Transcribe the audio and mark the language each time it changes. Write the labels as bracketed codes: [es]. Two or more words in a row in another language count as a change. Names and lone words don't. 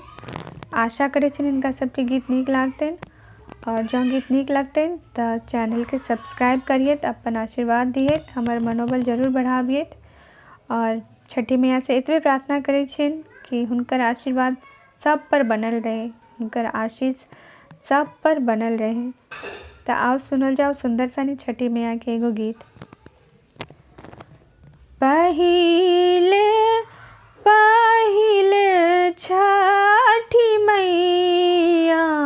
[mai] आशा करै छियनि हिनका सबके गीत नीक लागतनि और जँ गीत नीक लगतनि तऽ चैनल के सब्सक्राइब करियत, अपन आशीर्वाद दियत, हमर मनोबल जरूर बढ़ाबियत और छठी मैया से एतबे प्रार्थना करै छियनि कि हुनकर आशीर्वाद सब पर बनल रहे, हुनकर आशीष सब पर बनल रहे। तो आओ सुनल जाओ सुंदर सनी छठी मैया के एगो गीत। पहिले पहिले छठी मैया